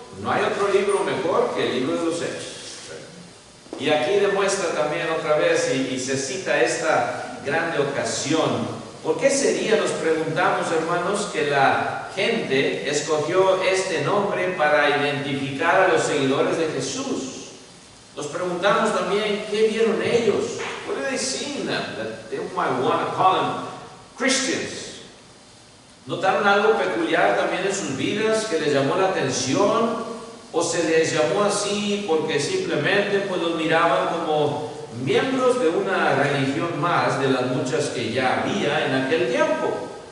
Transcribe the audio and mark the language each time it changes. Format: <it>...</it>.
<es>No hay otro libro mejor que el libro de los Hechos. Y aquí demuestra también otra vez, y se cita esta grande ocasión. ¿Por qué sería, nos preguntamos, hermanos, que la gente escogió este nombre para identificar a los seguidores de Jesús? Nos preguntamos también, ¿qué vieron ellos?</es> <en>What did they see in them that they might want to call them Christians?</en> <es>¿Notaron algo peculiar también en sus vidas que les llamó la atención? ¿O se les llamó así porque simplemente pues los miraban como miembros de una religión más de las muchas que ya había en aquel tiempo?</es>